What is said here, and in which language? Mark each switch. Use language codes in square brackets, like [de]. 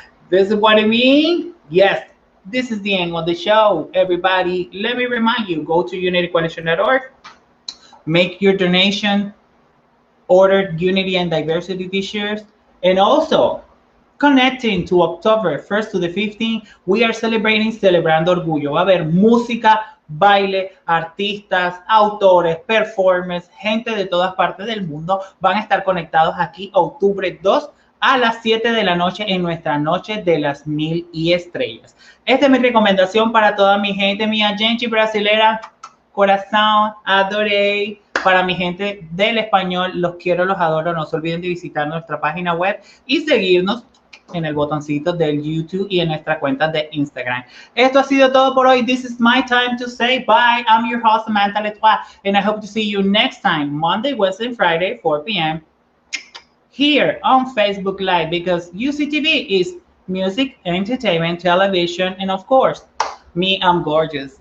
[en] This is what I mean? Yes, this is the end of the show. Everybody, let me remind you, go to unitycoalition.org, make your donation, order Unity and Diversity t-shirts, and also connecting to October 1st to the 15th. We are celebrating Celebrando Orgullo. [es] Va a haber música, baile, artistas, autores, performers, gente de todas partes del mundo van a estar conectados aquí octubre 2 a las 7 de la noche en nuestra noche de las 1000 estrellas. Esta es mi recomendación para toda mi gente, mi gente brasilera, corazón, adoré. Para mi gente del español, los quiero, los adoro. No se olviden de visitar nuestra página web y seguirnos en el botoncito del YouTube y en nuestra cuenta de Instagram. Esto ha sido todo por hoy. [en] This is my time to say bye. I'm your host, Samantha Letois, and I hope to see you next time, Monday, Wednesday, and Friday, 4 p.m. here on Facebook Live, because UCTV is music, entertainment, television, and of course, me, I'm gorgeous.